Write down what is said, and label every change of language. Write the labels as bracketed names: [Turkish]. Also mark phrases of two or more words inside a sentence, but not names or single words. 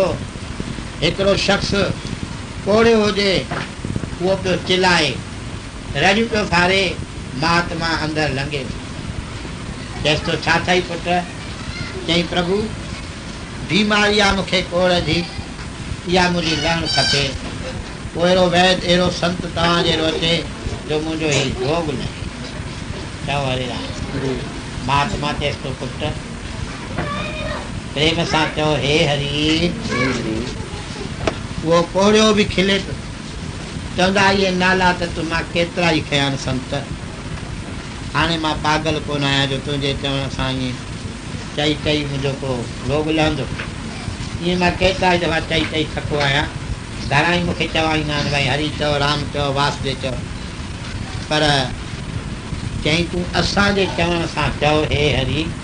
[Sindhi] हिकिड़ो शख़्स कोड़ियो हुजे उहो पियो चिल्लाए रड़ियूं पियो फारे महात्मा अंदरि लंघे चएसि थो छा अथई पुटु चई प्रभु बीमारी आहे मूंखे कोड़ जी इहा मुंहिंजी लहणु खपे पोइ अहिड़ो वैद्य अहिड़ो संत तव्हां जहिड़ो अचे जो मुंहिंजो हीउ रोग लहे चओ हरे राम महात्मा चएसि थो पुटु प्रेम सां चओ हे हरी उहो कोड़ियो बि खिले पियो चवंदा इहे नाला त तूं मां केतिरा ई खया आहिनि संत हाणे मां पागल कोन आहियां जो तुंहिंजे चवण सां ईअं चई चई मुंहिंजो को रोग लहंदो ईअं मां केतिरा ई दफ़ा चई चई थको आहियां घणा ई मूंखे चवाईंदा आहिनि भई हरी चओ राम चओ वासुदेव चओ पर चई तूं असांजे चवण सां चओ हे हरी